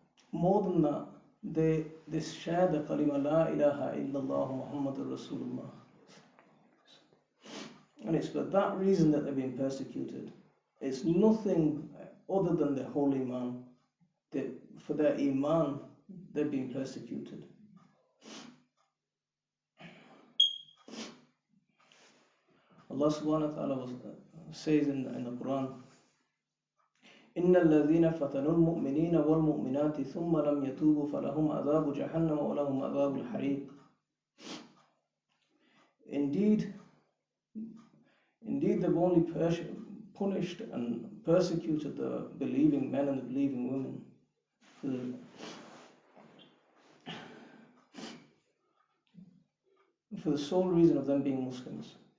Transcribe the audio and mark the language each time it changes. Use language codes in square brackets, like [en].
[en] More than that, they share the kalima la ilaha illallah Muhammadur Rasulullah. And it's for that reason that they're being persecuted. It's nothing other than their holy iman. For their iman, they're being persecuted. [ar] Allah subhanahu wa ta'ala [en] says in the Quran, [ar] إن الذين فتنوا المؤمنين والمؤمنات ثم لم يتوبوا فلهم عذاب جهنم ولهم عذاب الحريق. [en] Indeed, they've only punished and persecuted the believing men and the believing women for the sole reason of them being Muslims.